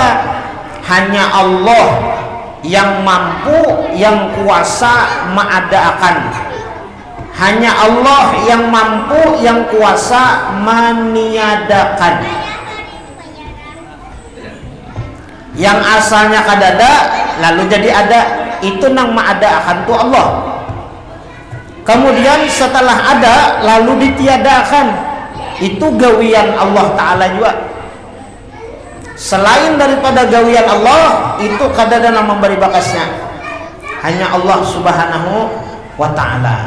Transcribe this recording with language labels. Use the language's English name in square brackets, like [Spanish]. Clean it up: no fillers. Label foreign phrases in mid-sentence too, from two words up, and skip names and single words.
[Indonesian] Hanya Allah yang mampu, yang kuasa mengadakan. Hanya Allah yang mampu, yang kuasa meniadakan. [Banjar] Yang asalnya kadada lalu jadi ada, itu nang mengadakan tuh Allah. Kemudian setelah ada lalu ditiadakan, itu gawian Allah taala juga. Selain daripada gawian Allah, itu kadada nang memberi bakasnya hanya Allah [Arabic] سبحانه وتعالى.